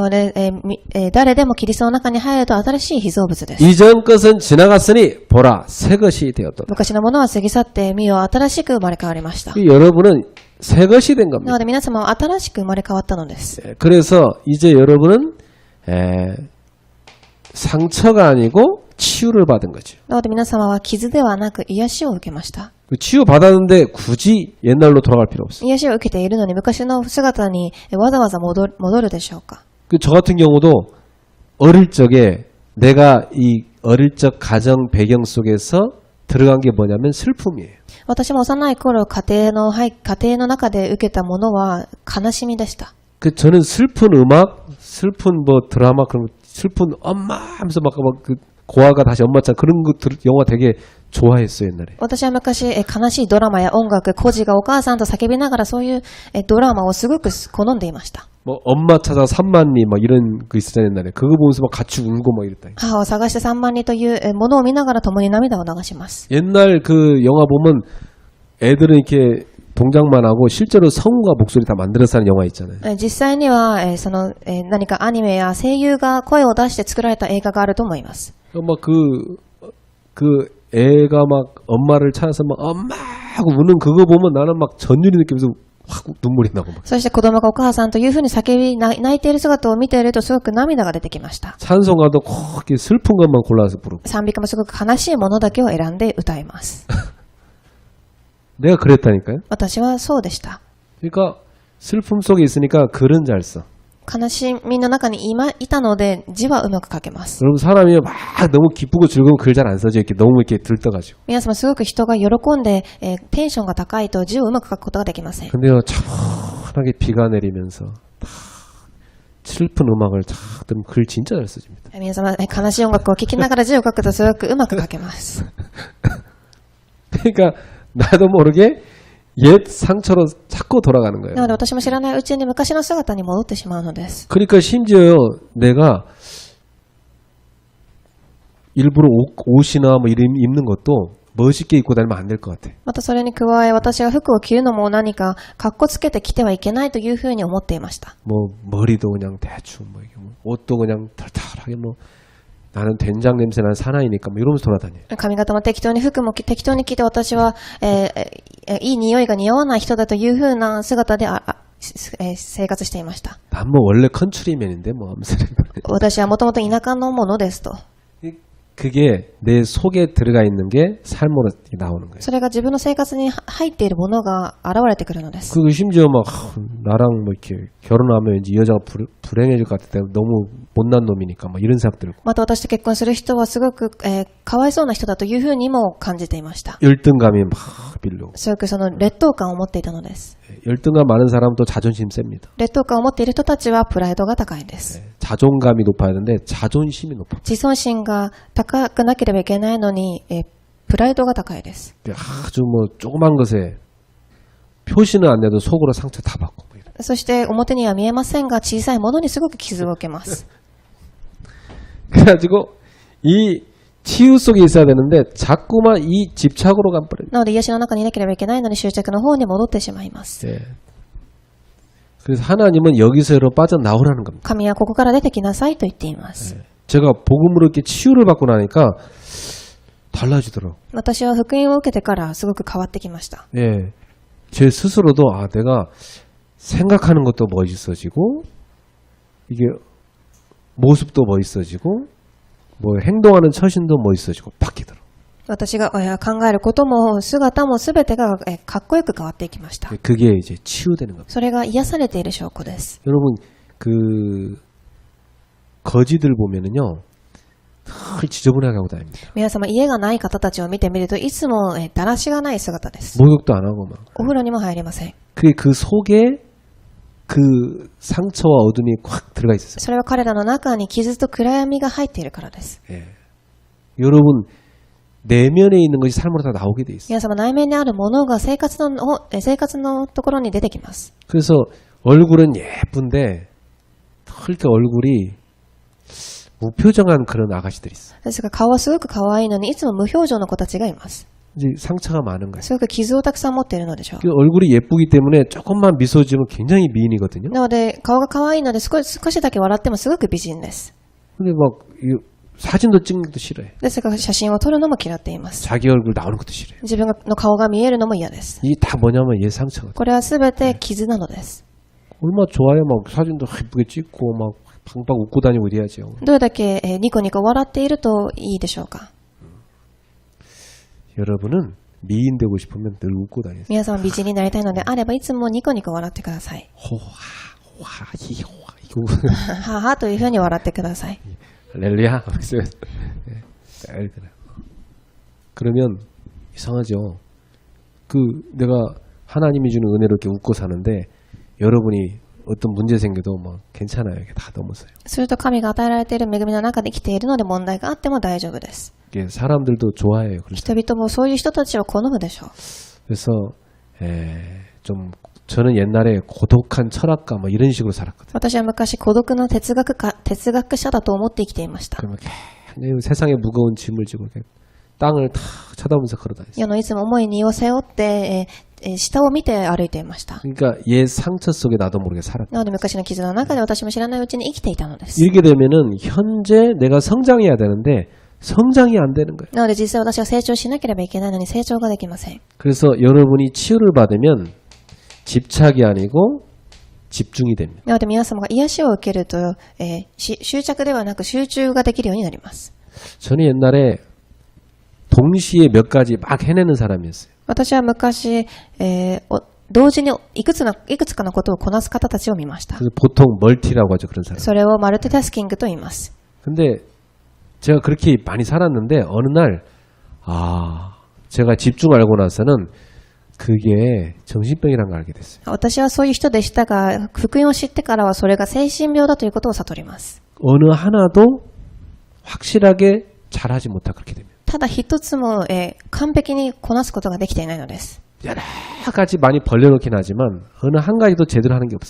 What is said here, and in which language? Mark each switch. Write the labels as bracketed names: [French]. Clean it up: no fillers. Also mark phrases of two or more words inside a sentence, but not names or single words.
[Japanese] なので、誰でもキリストの中に入ると新しい被造物です。 [Korean] 이전 것은 지나갔으니 보라 새 것이 되었다. [Japanese] 昔のものは過ぎ去って見よ新しく生まれ変わりました。 [Korean] 여러분은 새 것이 된 [Japanese] な [Korean] 겁니다. [Japanese] ので皆様は新しく生まれ変わったのです。 [Korean] 그래서 이제 여러분은 상처가 아니고 치유를 받은 거죠. [Japanese] なので皆様は傷ではなく癒しを受けました。 [Korean] 치유 받았는데 굳이 옛날로 돌아갈 필요 없어요. [Japanese] 癒しを受けているのに昔の姿にわざわざ戻るでしょうか。 [Korean] 저 같은 경우도 어릴 적에 내가 이 어릴 적 가정 배경 속에서 들어간 게 뭐냐면 슬픔이에요. [Japanese] 私も幼い頃家庭の中で受けたものは悲しみでした。 [Korean] 저는 슬픈 음악, 슬픈 뭐 드라마 그런 거, 슬픈 엄마 하면서 막 그 고아가 다시 엄마 찾아 그런 거 영화 되게 좋아했어요 옛날에. [Japanese] 私は昔悲しいドラマや音楽、孤児がお母さんと叫びながらそういうドラマをすごく好んでいました。 [Korean] 뭐 엄마 찾아 3만 리 막 이런 거 있었잖아요 옛날에. 그거 보면서 막 같이 울고 막 이랬다. [Japanese] 母を探して3万人というものを見ながら共に涙を流します。 [Korean] 옛날 그 영화 보면 애들은 이렇게 동작만 하고 실제로 성우가 목소리 다 만들어서 하는 영화 있잖아요. [Japanese] 実際には何かアニメや声優が声を出して作られた映画があると思います。 [Korean] 막 그 애가 막 엄마를 찾아서 막 엄마 하고 우는 그거 보면 나는 막 전율이 느끼면서 확 눈물이 나고 막. [Japanese] そして子供がお母さんというふうに叫び泣いている姿を見ているとすごく涙が出てきました。 [Korean] 찬송가도 꼭 이렇게 슬픈 것만 골라서 부르고. [Japanese] 賛美歌もすごく悲しいものだけを選んで歌います。 [Korean] 내가 그랬다니까요. [Japanese] 私はそうでした。 [Korean] 그러니까 슬픔 속에 있으니까 글은 잘 써. [Japanese] 悲しみの中にいたので字はうまく書けます。 [Korean] 여러분 사람이 막 너무 기쁘고 즐거우면 글 잘 안 써져. 이렇게 너무 이렇게 들떠가지고. [Japanese] 皆様すごく人が喜んで、テンションが高いと字をうまく書くことができません。 [Korean] 근데요 차분하게 비가 내리면서 딱 슬픈 음악을 딱 들으면 글 진짜 잘 써집니다. [Japanese] 皆様悲しい音楽を聴きながら字を書くとすごくうまく書けます。 [Korean] 그러니까 나도 모르게 옛 상처로 자꾸 돌아가는 거예요. [Japanese] なので私も知らないうちに昔の姿に戻ってしまうのです。 [Korean] 그러니까 심지어요 내가 일부러 옷이나 뭐 입는 것도 멋있게 입고 다니면 안 될 것 같아. [Japanese] またそれに加え私が服を着るのも何かかっこつけて着てはいけないというふうに思っていました。 [Korean] 뭐 머리도 그냥 대충 뭐 이게 뭐 옷도 그냥 털털하게 뭐 나는 된장 냄새 나는 사나이니까 뭐 이러면서 돌아다녀요. [Japanese] 髪型も適当に服も適当に着て私は、いい匂いが似合わない人だというふうな姿で生活していました。 [Korean] 난 뭐 원래 컨트리맨인데 뭐 하면서 [Japanese] 私はもともと田舎のものですと。 [Korean] 그게 내 속에 들어가 있는 게 삶으로 나오는 거예요. [Japanese] それが自分の生活に入っているものが現れてくるのです。 [Korean] 그 심지어 막 나랑 뭐 이렇게 결혼하면 왠지 이 여자가 불행해질 것 같을 때 너무 못난 놈이니까 막 이런 생각 들고. [Japanese] また私と結婚する人はすごく、かわいそうな人だというふうにも感じていました。 [Korean] 열등감이 막 밀려오고. [Japanese] すごくその劣等感を持っていたのです。 [Korean] 열등감 많은 사람은 또 자존심 셉니다. [Japanese] 劣等感を持っている人たちはプライドが高いです。 [Korean] 자존감이 높아야 되는데 자존심이 높아. [Japanese] 自尊心が高くなければいけないのに、プライドが高いです。 [Korean] 아주 뭐 조그만 것에 표시는 안 내도 속으로 상처 다 받고. [Japanese] そして表には見えませんが小さいものにすごく傷を受けます。 [Korean] 그래가지고 이 치유 속에 있어야 되는데 자꾸만 이 집착으로 가버려요. [Japanese] なので癒しの中にいなければいけないのに執着の方に戻ってしまいます。 [Korean] 예. 그래서 하나님은 여기서로 빠져나오라는 겁니다. [Japanese] 神はここから出てきなさいと言っています。 [Korean] 제가 복음으로 이렇게 치유를 받고 나니까 달라지더라고요. [Japanese] 私は福音を受けてからすごく変わってきました。 [Korean] 예. 제 스스로도 내가 생각하는 것도 멋있어지고 이게 모습도 멋있어지고 뭐 행동하는 처신도 멋있어지고 바뀌더라고요. [Japanese] 私が考えることも姿もすべてがかっこよく変わっていきました。 [Korean] 그게 이제 치유되는 겁니다. [Japanese] それが癒されている証拠です。 [Korean] 여러분 그 거지들 보면은요 늘 지저분하게 하고 다닙니다. [Japanese] 皆様、家がない方たちを見てみるといつもだらしがない姿です。 [Korean] 목욕도 안 하고 막. [Japanese] お風呂にも入りません。 [Korean] 그게 그 속에 그 상처와 어둠이 꽉 들어가 있었어요. [Japanese] それは彼らの中に傷と暗闇が入っているからです。 [Korean] 예. 여러분 내면에 있는 것이 삶으로 다 나오게 돼 있어요. [Japanese] 皆様、内面にあるものが生活のところに出てきます。 [Korean] 그래서 얼굴은 예쁜데 이렇게 얼굴이 무표정한 그런 아가씨들이 있어요. [Japanese] ですが、顔はすごく可愛いのにいつも無表情の子たちがいます。 [Korean] 이제 상처가 많은 거예요. [Japanese] すごく傷をたくさん持っているのでしょう。 [Korean] 그 얼굴이 예쁘기 때문에 조금만 미소 지으면 굉장히 미인이거든요. [Japanese] なので、顔が可愛いので少しだけ笑ってもすごく美人です。 [Korean] 근데 막 사진도 찍는 것도 싫어해. [Japanese] ですが、写真を撮るのも嫌っています。 [Korean] 자기 얼굴 나오는 것도 싫어요. [Japanese] 自分の顔が見えるのも嫌です。 [Korean] 이게 다 뭐냐면 얘 상처거든. [Japanese] これはすべて傷なのです。 [Korean] 얼마나 좋아요. 막 사진도 예쁘게 찍고 막 방방 웃고 다니고 이래야죠. [Japanese] どれだけニコニコ笑っているといいでしょうか。 [Korean] 여러분은 미인 되고 싶으면 늘 웃고 다니세요. [Japanese] 皆さん美人になりたいのであればいつもニコニコ笑ってください。 호하 호하 히호하 이거 ははというふうに笑ってください。 [Korean] 할렐루야. 그러면 이상하죠. 그 내가 하나님이 주는 은혜로 이렇게 웃고 사는데 여러분이 어떤 문제 생겨도 뭐 괜찮아요. 이게 다 넘어서요. [Japanese] すると神が与えられている恵みの中で生きているので問題があっても大丈夫です。 [Korean] 이게 사람들도 좋아해요. 그래서, [Japanese] 人々もそういう人たちを好むでしょう。 [Korean] 그래서 좀 저는 옛날에 고독한 철학가 뭐 이런 식으로 살았거든요. [Japanese] 私は昔孤独な哲学者だと思って生きていました。 [Korean] 그러면 굉장히 세상에 무거운 짐을 지고 이렇게 땅을 탁 쳐다보면서 걸어다녔어요. [Japanese] 世のいつも重い荷を背負って、下を見て歩いていました。 [Korean] 그러니까 옛 상처 속에 나도 모르게 살았다. [Japanese] なので昔の傷の中で私も知らないうちに生きていたのです。 [Korean] 이렇게 되면은 현재 내가 성장해야 되는데 성장이 안 되는 거예요. [Japanese] なので実際私は成長しなければいけないのに成長ができません。 [Korean] 그래서 여러분이 치유를 받으면 집착이 아니고 집중이 됩니다. [Japanese] なので皆様が癒しを受けると、執着ではなく集中ができるようになります。 [Korean] 저는 옛날에 동시에 몇 가지 막 해내는 사람이었어요. [Japanese] 私は昔、同時にいくつかのことをこなす方たちを見ました。 [Korean] 그래서 보통 멀티라고 하죠. 그런 사람. [Japanese] それをマルチタスキングと言います。 [Korean] 근데 제가 그렇게 많이 살았는데 어느 날 제가 집중하고 나서는 그게 정신병이라는 걸 알게 됐어요. [Japanese] 私はそういう人でしたが、福音を知ってからはそれが精神病だということを悟ります。 [Korean] 어느 하나도 확실하게 잘하지 못하고 그렇게 됩니다. [Japanese] ただ一つも、完璧にこなすことができていないのです。 [Korean] 여러 가지 많이 벌려놓긴 하지만 어느 한 가지도 제대로 하는 게 없어요.